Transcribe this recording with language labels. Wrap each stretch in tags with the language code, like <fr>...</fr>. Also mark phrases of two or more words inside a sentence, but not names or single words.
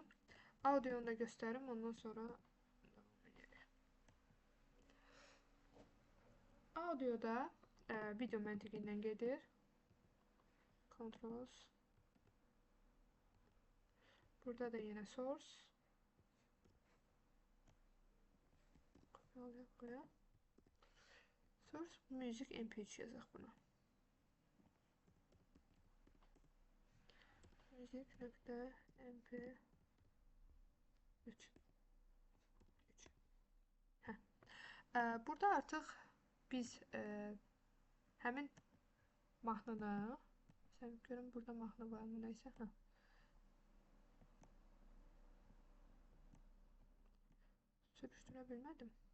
<az>Audionu da göstərim, ondan sonra davam edelim. Audioda video məntiqindən gedir. Controls. Burada da yenə source. Buraya.</az> <en>Source music</en> <az>mp3 yazaq buna. Music.mp3. Burada artıq biz həmin mahnını, məsələn, görüm burada mahnı var mı, nəysə, sürüşdürə bilmədim.</az>